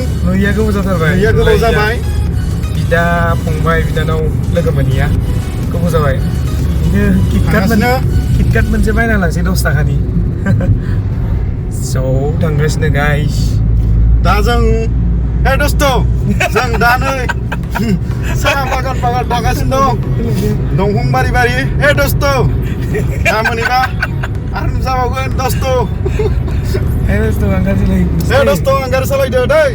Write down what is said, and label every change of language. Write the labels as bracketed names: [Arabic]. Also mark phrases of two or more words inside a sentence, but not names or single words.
[Bodo] नुयिया गोबाव जाबाय बिदा फंबाय बिदानाव लोगो मोनैया गोबाव जाबाय बिदिनो किटकाट मोनसे बायना लांसै 10 थाखानि स' थांगासिनो गाइस दा जों [Hindi] हे दोस्तों [Bodo] जों दा नै साहा बागान थांगासिनो दं दंफां बारि [Hindi] हे दोस्तों [Bodo] दा मोनैबा आरो जाबावगोन दोस्तों [Hindi] हे दोस्तों आं [Bodo] गारि सालायदो दै